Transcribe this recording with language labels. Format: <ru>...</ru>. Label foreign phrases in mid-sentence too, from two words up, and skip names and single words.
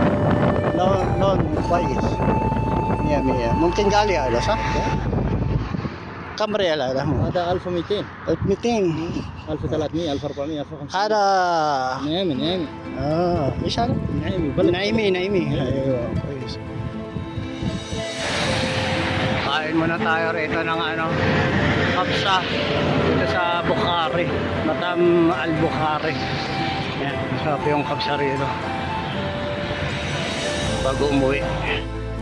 <ar>لون كويس 100 ممكن غالي هذا صح؟ كم ريال هذا؟ هذا 1200 1200 1300 1400 1500 هذا نعم ايش هذا؟ نعيمي بلد نعيمي ايوه كويس</ar> <tl>kain muna tayo rito ng kapsa dito sa Bukhari Matam al-Bukhari yan, masarap yung kapsa rito bago umuwi</tl>